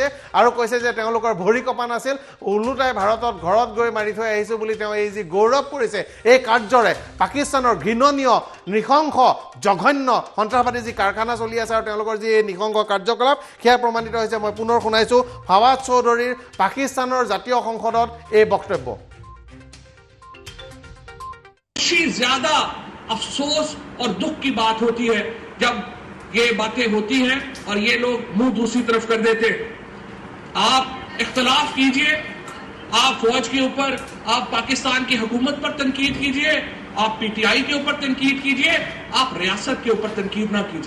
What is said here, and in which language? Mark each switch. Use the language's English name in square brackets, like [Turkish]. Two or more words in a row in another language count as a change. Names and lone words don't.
[Assamese] আৰু কৈছে যে তেওঁলোকৰ ভৰি কপা নাছিল, ওলোটাই ভাৰতত ঘৰত গৈ মাৰি থৈ আহিছোঁ বুলি তেওঁ এই যি গৌৰৱ কৰিছে। এই কাৰ্যৰে পাকিস্তানৰ ঘৃণনীয়, নৃশংস, জঘন্য সন্ত্ৰাসবাদী যি কাৰখানা চলি আছে আৰু তেওঁলোকৰ যি এই নৃশংস কাৰ্যকলাপ, সেয়া প্ৰমাণিত হৈছে। মই পুনৰ শুনাইছোঁ ফাৱাদ চৌধুৰীৰ পাকিস্তানৰ জাতীয় সংসদত এই বক্তব্য। [Urdu] زیادہ افسوس اور دکھ کی بات ہوتی ہے جب یہ باتیں ہوتی ہیں اور یہ لوگ منہ دوسری طرف کر دیتے. آپ اختلاف کیجیے، آپ فوج کے اوپر، آپ پاکستان کی حکومت پر تنقید کیجیے، آپ PTI کے اوپر تنقید کیجیے، آپ ریاست کے اوپر تنقید نہ کیجیے.